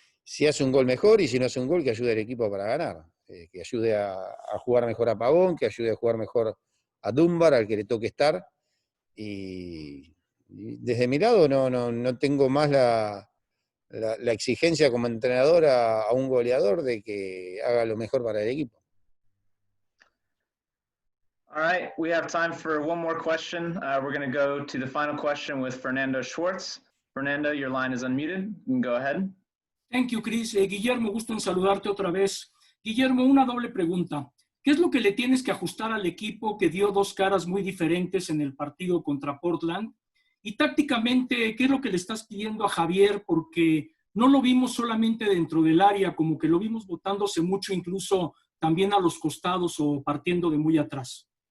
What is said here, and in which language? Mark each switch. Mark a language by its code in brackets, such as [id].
[es] Si hace un gol mejor, y si no hace un gol, que ayude al equipo para ganar, que ayude a jugar mejor a Pavón, que ayude a jugar mejor a Dunbar, al que le toque estar. Y desde mi lado no tengo más la exigencia como entrenador a un goleador de que haga lo mejor para el equipo. [en] All right, we have time for one more question. We're going to go to the final question with Fernando Schwartz. Fernando, your line is unmuted. You can go ahead. Thank you, Chris. [es] Guillermo, gusto en saludarte otra vez. Guillermo, una doble pregunta. ¿Qué es lo que le tienes que ajustar al equipo que dio dos caras muy diferentes en el partido contra Portland? Y tácticamente, ¿qué es lo que le estás pidiendo a Javier? Porque no lo vimos solamente dentro del área, como que lo vimos botándose mucho, incluso también a los costados o partiendo de muy atrás.